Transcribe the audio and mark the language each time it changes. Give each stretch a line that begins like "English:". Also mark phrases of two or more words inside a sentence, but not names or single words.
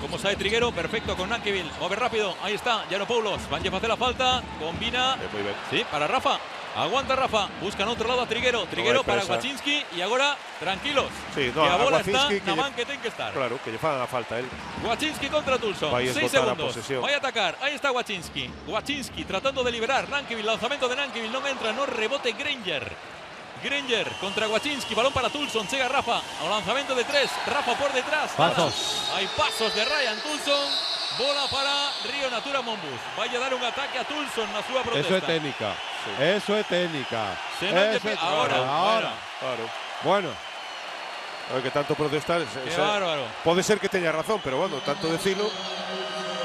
Galician: Como sabe Triguero, perfecto con Nankivil. Move rápido, aí está, Giannopoulos.
Spanish: Van a hacer la falta, combina.
Galician: Moi ben.
Spanish: Sí, para Rafa. Aguanta Rafa, buscan otro lado a Triguero. Triguero para presa. Wachinski y ahora tranquilos. Sí, no,
Galician: que a bola está Wachinski na man que ten que estar. Claro, que lle fan a falta él. Wachinski contra Tulson. Vai 6 esgotar a segundos. posesión.
Spanish: Va a atacar. Ahí está Wachinski. Wachinski tratando de liberar. Nankivil, lanzamiento de Nankivil. No entra,
Galician: no rebote
Spanish: Granger. Granger contra Wachinski. Balón para Tulson. Llega Rafa. A lanzamiento de 3. Rafa por detrás. Pasos. Hay pasos de Ryan Tulson.
Galician: Bola para Río Natura Monbus. Vaya a dar un ataque a Tulson na súa protesta.
Spanish: Eso es técnica. Sí. Eso es técnica.
Galician: Se non lle
Spanish: Eso es- ahora. Claro. Bueno. A ver que tanto protestar. Qué bárbaro.
Galician: Pode ser que teña razón, pero bueno, tanto decilo.